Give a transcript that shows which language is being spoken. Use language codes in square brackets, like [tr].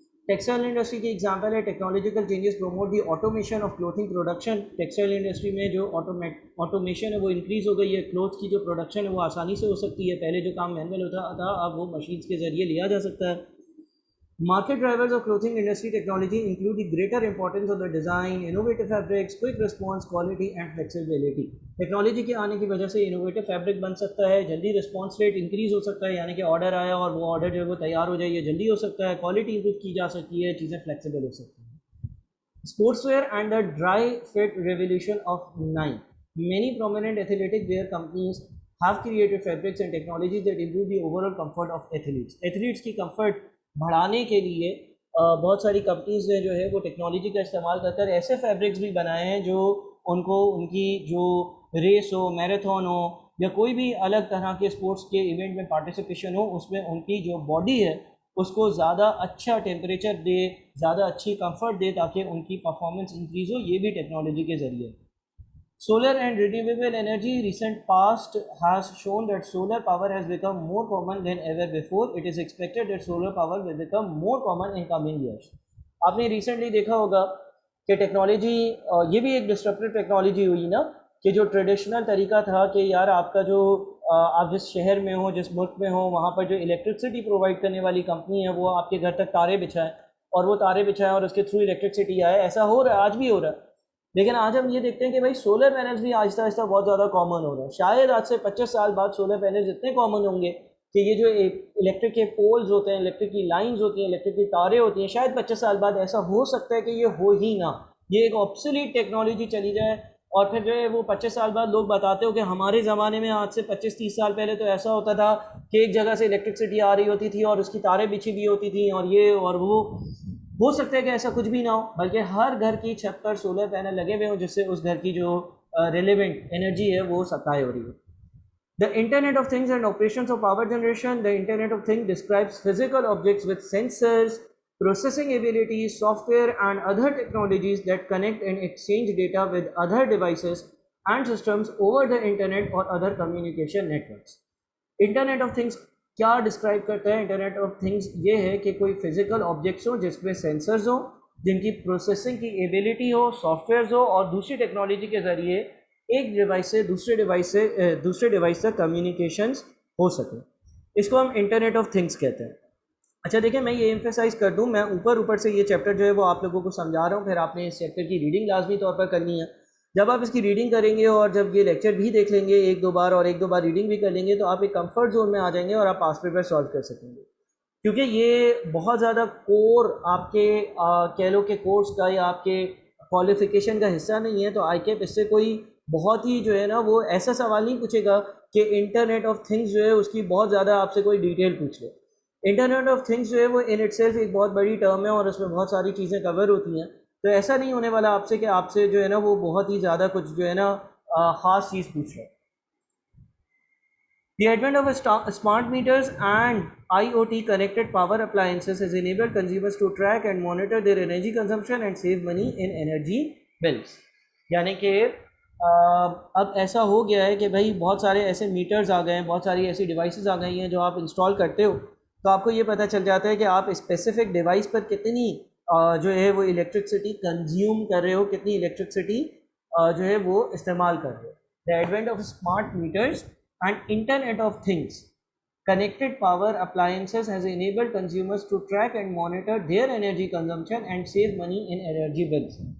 [ur] Textile industry کی example ہے. [en] Technological changes promote the automation of clothing production. [ur] Textile industry میں جو automation ہے وہ انکریز ہو گئی ہے. کلوتھ کی جو پروڈکشن ہے وہ آسانی سے ہو سکتی ہے. پہلے جو کام مینول ہوتا تھا اب وہ مشینس کے ذریعے لیا جا سکتا ہے. [en] Market drivers of clothing industry technology include the greater importance of the design, innovative fabrics, quick response, quality and flexibility. [ur] Technology کے آنے کی وجہ سے انوویٹو فیبرک بن سکتا ہے, جلدی رسپانس ریٹ انکریز ہو سکتا ہے, یعنی کہ آرڈر آیا اور وہ آرڈر جو ہے وہ تیار ہو جائے, یہ جلدی ہو سکتا ہے. کوالٹی امپروو کی جا سکتی ہے, چیزیں فلیکسیبل ہو سکتی ہیں. [en] Sports wear and the dry fit revolution of Nike. Many prominent athletic wear companies have created fabrics and technologies that improve the overall comfort of athletes. [ur] Athletes کی کمفرٹ بڑھانے کے لیے بہت ساری کمپنیز نے جو ہے وہ ٹیکنالوجی کا استعمال کر کر ایسے فیبرکس بھی بنائے ہیں جو ان کو ان کی جو ریس ہو, میراتھن ہو یا کوئی بھی الگ طرح کے اسپورٹس کے ایونٹ میں پارٹیسپیشن ہو, اس میں ان کی جو باڈی ہے اس کو زیادہ اچھا ٹیمپریچر دے, زیادہ اچھی کمفرٹ دے تاکہ ان کی پرفارمنس انکریز ہو, یہ بھی ٹیکنالوجی کے ذریعے. [en] Solar and renewable energy recent past has shown that solar power has become more common than ever before. It is expected that solar power will become more common in coming years. [ur] آپ نے recently دیکھا ہوگا کہ technology, یہ بھی ایک disruptive technology ہوئی نا, کہ جو ٹریڈیشنل طریقہ تھا کہ یار آپ کا جو آپ جس شہر میں ہو, جس ملک میں ہو, وہاں پر جو الیکٹرسٹی پرووائڈ کرنے والی کمپنی ہے وہ آپ کے گھر تک تارے بچھائے اور وہ تارے بچھائے اور اس کے تھرو الیکٹرسٹی آئے. ایسا ہو رہا ہے, آج بھی ہو رہا ہے. لیکن آج ہم یہ دیکھتے ہیں کہ بھائی سولر پینلز بھی آہستہ آہستہ بہت زیادہ کامن ہو رہا ہے. شاید آج سے 25 سال بعد سولر پینلز اتنے کامن ہوں گے کہ یہ جو الیکٹرک کے پولز ہوتے ہیں, الیکٹرک کی لائنز ہوتی ہیں, الیکٹرک کی تاریں ہوتی ہیں, شاید 25 سال بعد ایسا ہو سکتا ہے کہ یہ ہو ہی نہ, یہ ایک آبسولیٹ ٹیکنالوجی چلی جائے. اور پھر جو ہے وہ 25 سال بعد لوگ بتاتے ہو کہ ہمارے زمانے میں آج سے 25-30 سال پہلے تو ایسا ہوتا تھا کہ ایک جگہ سے الیکٹرسٹی آ رہی ہوتی تھی اور اس کی تاریں بچھی ہوئی ہوتی تھیں اور یہ اور وہ. ہو سکتا ہے کہ ایسا کچھ بھی نہ ہو, بلکہ ہر گھر کی چھت پر سولر پینل لگے ہوئے ہوں جس سے اس گھر کی جو ریلیونٹ انرجی ہے وہ سپلائی ہو رہی ہے. [en] The Internet of Things and operations of power generation. The Internet of Things describes physical objects with sensors, processing abilities, software and other technologies that connect and exchange data with other devices and systems over the Internet or other communication networks. [ur] Internet of Things کیا describe کرتا ہے؟ Internet of things یہ ہے کہ کوئی physical objects ہوں جس میں سینسرز ہوں, جن کی پروسیسنگ کی ایبیلٹی ہو, سافٹ ویئرز ہو, اور دوسری ٹیکنالوجی کے ذریعے ایک ڈیوائس سے دوسرے ڈیوائس تک کمیونیکیشنز ہو سکیں. اس کو ہم انٹرنیٹ آف تھنگس کہتے ہیں. اچھا دیکھیں, میں یہ ایمفیسائز کر دوں, میں اوپر سے یہ چیپٹر جو ہے وہ آپ لوگوں کو سمجھا رہا ہوں, پھر آپ نے اس چیپٹر کی ریڈنگ لازمی طور پر کرنی ہے. جب آپ اس کی ریڈنگ کریں گے اور جب یہ لیکچر بھی دیکھ لیں گے ایک دو بار اور ایک دو بار ریڈنگ بھی کر لیں گے تو آپ ایک کمفرٹ زون میں آ جائیں گے اور آپ پاس پیپر سالو کر سکیں گے. کیونکہ یہ بہت زیادہ کور آپ کے کہہ لو کہ کورس کا یا آپ کے کوالیفیکیشن کا حصہ نہیں ہے. تو آئی کیپ اس سے کوئی بہت ہی جو ہے نا وہ ایسا سوال نہیں پوچھے گا کہ انٹرنیٹ آف تھنگس جو ہے اس کی بہت زیادہ آپ سے کوئی ڈیٹیل پوچھ لے. انٹرنیٹ آف تھنگس جو ہے وہ ان اٹ سیلف ایک بہت بڑی ٹرم ہے اور اس میں بہت ساری چیزیں کور ہوتی ہیں. تو ایسا نہیں ہونے والا آپ سے کہ آپ سے جو ہے نا وہ بہت ہی زیادہ کچھ جو ہے نا خاص چیز پوچھ رہے. [en] The advent of smart meters and IoT connected power appliances has enabled consumers to track and monitor their energy consumption and save money in energy bills. [ur] یعنی کہ اب ایسا ہو گیا ہے کہ بھائی بہت سارے ایسے میٹرز آ گئے ہیں, بہت ساری ایسی ڈیوائسز آ گئی ہیں جو آپ انسٹال کرتے ہو تو آپ کو یہ پتہ چل جاتا ہے کہ آپ اسپیسیفک ڈیوائس پر کتنی جو ہے وہ الیکٹرکسٹی کنزیوم کر رہے ہو, کتنی الیکٹرکسٹی جو ہے وہ استعمال کر رہے ہو. [en] The advent of smart meters and Internet of Things connected power appliances has enabled consumers to track and monitor their energy consumption and save money in energy bills.